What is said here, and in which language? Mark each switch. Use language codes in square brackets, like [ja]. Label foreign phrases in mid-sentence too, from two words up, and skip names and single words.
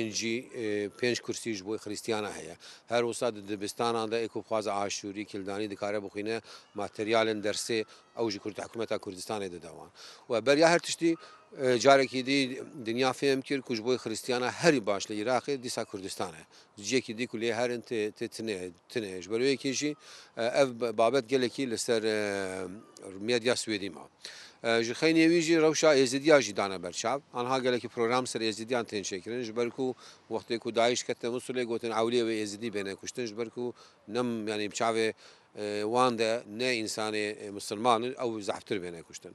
[ku] پێنج کورسیش بۆی خریستیانە هەیە هەروسا دبستاناندا ئێکوخوازە ئاشووری کلدانی دکارە بخوینە ماتریالن دەرسێ ئەوژی کورد حکوومەتە کوردستانی دەداوان و بەریا هەر تشتی جارێکی دی دنیا فێم کرد کوژ بۆی خریستیانە هەری باش لە عێراقی دیسا کوردستانە جێکی دیک و لێ هەرن تنێژ بەروەیەکیژی ئەv بابەت gelekî li ser medya Swêdî ma. Ji xeynî jî rewşa êzidiya jî dane berçav anha gelekî program ser êzidiyan tên çêkirin ji ber ku wextê ku Daîş ketine Musulê gotin ewliyê wê êzidî bêne kuştin ji ber ku nem yanî çavê wan de ne însanê Musilman ew zehftir bêne kuştin.